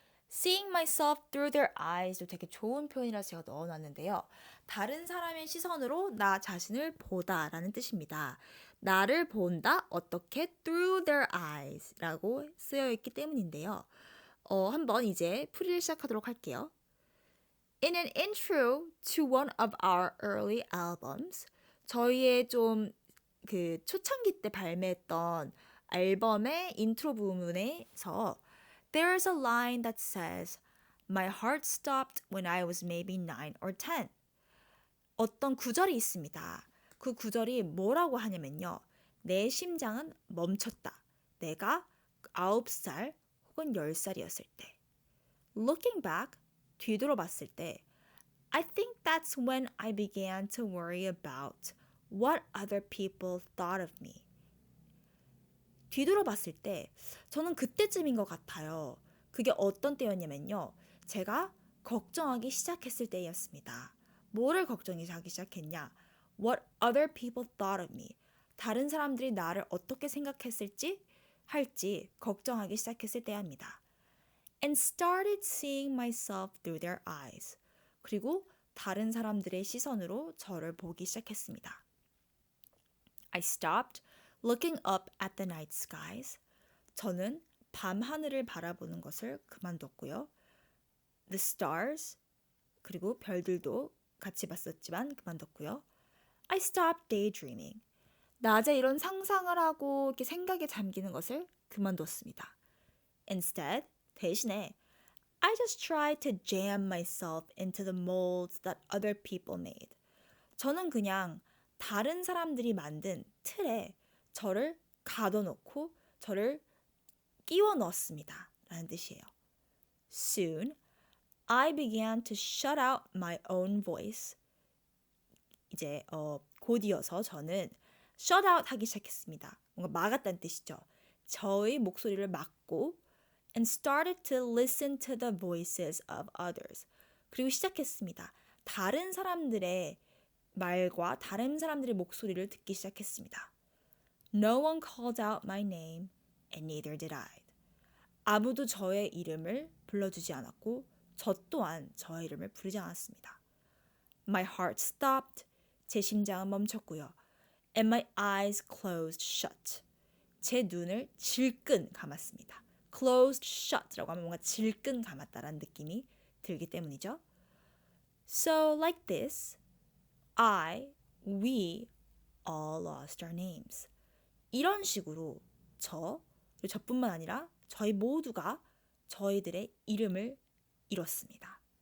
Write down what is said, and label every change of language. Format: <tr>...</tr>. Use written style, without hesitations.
<en>Seeing myself through their eyes</en> <ko>도 되게 좋은 표현이라서 제가 넣어놨는데요. 다른 사람의 시선으로 나 자신을 보다라는 뜻입니다. 나를 본다, 어떻게?</ko> <en>Through their eyes</en> <ko>라고 쓰여있기 때문인데요. 한번 이제 풀이를 시작하도록 할게요.</ko> <en>In an intro to one of our early albums,</en> <ko>저희의 좀 그 초창기 때 발매했던 앨범의 인트로 부분에서</ko> <en>There's a line that says, My heart stopped when I was maybe 9 or 10.</en> <ko>어떤 구절이 있습니다. 그 구절이 뭐라고 하냐면요. 내 심장은 멈췄다. 내가 9살 혹은 10살이었을 때.</ko> <en>Looking back,</en> <ko>뒤돌아봤을 때</ko> <en>I think that's when I began to worry about what other people thought of me.</en> <ko>뒤돌아봤을 때 저는 그때쯤인 것 같아요. 그게 어떤 때였냐면요. 제가 걱정하기 시작했을 때였습니다. 뭐를 걱정하기 시작했냐?</ko> <en>What other people thought of me.</en> <ko>다른 사람들이 나를 어떻게 생각했을지 할지 걱정하기 시작했을 때입니다.</ko> <en>And started seeing myself through their eyes.</en> <ko>그리고 다른 사람들의 시선으로 저를 보기 시작했습니다.</ko> <en>I stopped looking up at the night skies.</en> <ko>저는 밤 하늘을 바라보는 것을 그만뒀고요.</ko> <en>The stars,</en> <ko>그리고 별들도 같이 봤었지만 그만뒀고요.</ko> <en>I stopped daydreaming.</en> <ko>낮에 이런 상상을 하고 이렇게 생각에 잠기는 것을 그만뒀습니다.</ko> <en>Instead,</en> <ko>대신에</ko> <en>I just tried to jam myself into the molds that other people made.</en> <ko>저는 그냥 다른 사람들이 만든 틀에 저를 가둬놓고 저를 끼워 넣었습니다. 라는 뜻이에요.</ko> <en>Soon, I began to shut out my own voice.</en> <ko>이제 곧 이어서 저는 shut out 하기 시작했습니다. 뭔가 막았다는 뜻이죠. 저의 목소리를 막고</ko> <en>and started to listen to the voices of others.</en> <ko>그리고 시작했습니다. 다른 사람들의 말과 다른 사람들의 목소리를 듣기 시작했습니다.</ko> <en>No one called out my name and neither did I.</en> <ko>아무도 저의 이름을 불러주지 않았고 저 또한 저의 이름을 부르지 않았습니다.</ko> <en>My heart stopped.</en> <ko>제 심장은 멈췄고요.</ko> <en>And my eyes closed shut.</en> <ko>제 눈을 질끈 감았습니다. Closed shut라고 하면 뭔가 질끈 감았다라는 느낌이 들기 때문이죠.</ko> <en>So like this, we all lost our names.</en> <ko>이런 식으로 그리고 저뿐만 아니라 저희 모두가 저희들의 이름을 잃었습니다.</ko>